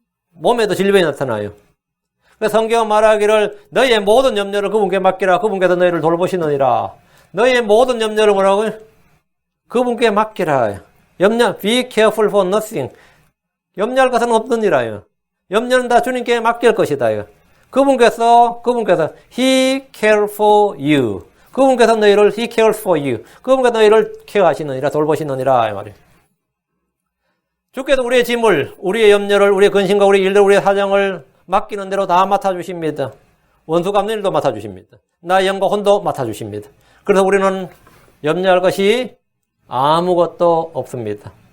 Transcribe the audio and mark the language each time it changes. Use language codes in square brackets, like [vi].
[ko] 몸에도 질병이 나타나요. 그래서 성경은 말하기를 너희의 모든 염려를 그분께 맡기라. 그분께서 너희를 돌보시느니라. 너희의 모든 염려를 뭐라고요? 그분께 맡기라. [en] be careful for nothing. [ko] 염려할 것은 없느니라요. 염려는 다 주님께 맡길 것이다. 그분께서 [en] He cares for you. [ko] 그분께서 너희를 [en] He cares for you. [ko] 그분께서 너희를 케어하시느니라, 돌보시느니라 이 말이에요. 주께서 우리의 짐을, 우리의 염려를, 우리의 근심과 우리의 일들, 우리의 사정을 맡기는 대로 다 맡아주십니다. 원수 갚는 일도 맡아주십니다. 나의 영과 혼도 맡아주십니다. 그래서 우리는 염려할 것이 아무것도 없습니다.